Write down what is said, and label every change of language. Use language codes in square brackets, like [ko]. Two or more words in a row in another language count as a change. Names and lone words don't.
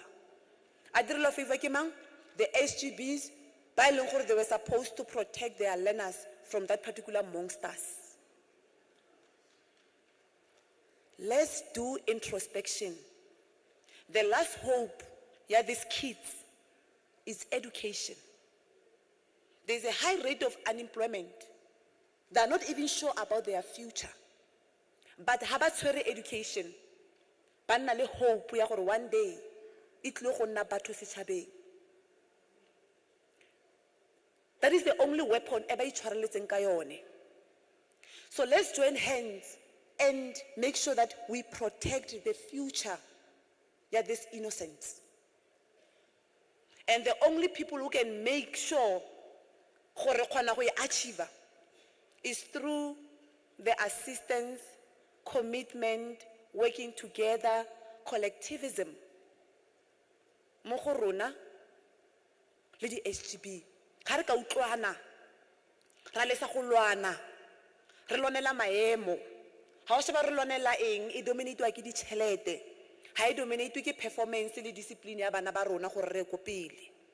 [nso] A direla favor ke mang? [en] The SGBs [nso] ba e leng gore [en] they were supposed to protect their learners from that particular monsters. Let's do introspection. The last hope, these kids, is education. There's a high rate of unemployment. They are not even sure about their future. But how about education? [nso] Ba nna le hope ya gore [en] one day it [nso] tlo go nna batho setšhabeng. [en] That is the only weapon ever [nso] itshwareletseng ka yone. [en] So let's join hands and make sure that we protect the future. This innocence. And the only people who can make sure [nso] gore kgona go [en] achieve is through the assistance, commitment, working together, collectivism. [nso] Mo go rona le di SGB. Ga re ka utlwana, ra lesa go lwana, re lonela maemo, ha o sheba re lwanela eng e dominate-wa ke ditšhelete ha e dominate ke performance le discipline ya bana ba rona gore re ko pele.